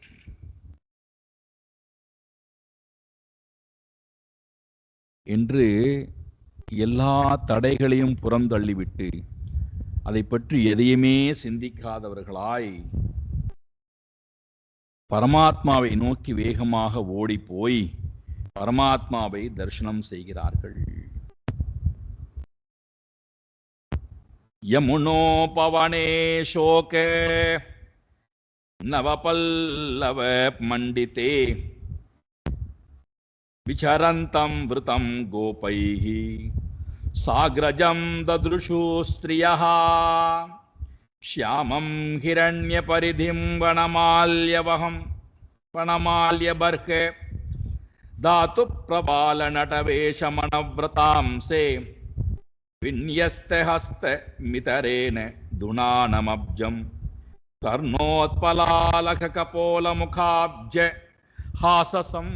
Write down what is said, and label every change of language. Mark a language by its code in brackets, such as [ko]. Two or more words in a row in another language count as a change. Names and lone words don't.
[ta] என்று எல்லா தடைகளையும் புறந்தள்ளிவிட்டு அதை பற்றி எதையுமே சிந்திக்காதவர்களாய் பரமாத்மாவை நோக்கி வேகமாக ஓடி போய் பரமாத்மாவை தரிசனம் செய்கிறார்கள். [sa] यमुनोपवने शोके नवपल्लव मंडिते विचरन्तं वृतं गोपैः साग्रजं ददृशुः स्त्रियः श्यामं हिरण्य परिधिं वनमाल्यबर्हे धातु प्रवाल नटवेषमनुव्रतांसे विन्यस्त हस्त मितरेण धुनानमब्जं कर्णोत्पलालक कपोल मुखाब्ज हासम्.